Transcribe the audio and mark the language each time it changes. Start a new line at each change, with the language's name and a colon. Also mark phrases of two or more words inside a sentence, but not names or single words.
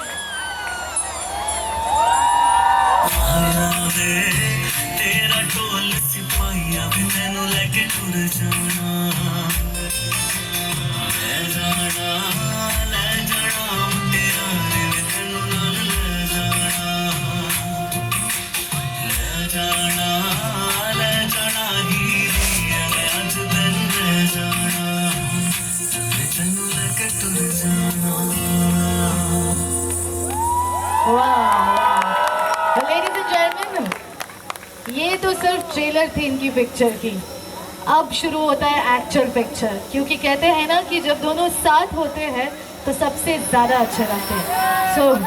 Punjabi: ਆਇਆ ਵੇ ਤੇਰਾ ਢੋਲ ਸਿਪਾਹੀਆ ਭੀ ਮੈਨੂੰ ਲੈਕੇ ਟੁਰ ਜਾਣਾ, ਲੈ ਜਾਣਾ ਤੇਰਾ ਰੇ ਮੈਨੂੰ ਨਾਲ ਲੈ ਜਾਣਾ, ਲੈ ਜਾਣਾ ਹੀਰੀ ਅੱਜ ਮੈਨੂੰ ਲੈ ਜਾਣਾ, ਮੈਨੂੰ ਲੈਕੇ ਟੁਰ ਜਾਣਾ।
English: Ladies and gentlemen,
Hindi: ये तो सिर्फ ट्रेलर थी इनकी पिक्चर की, अब शुरू होता है
English: actual picture,
Hindi: क्योंकि कहते हैं ना कि जब दोनों साथ होते हैं तो सबसे ज्यादा अच्छे लगते हैं। सो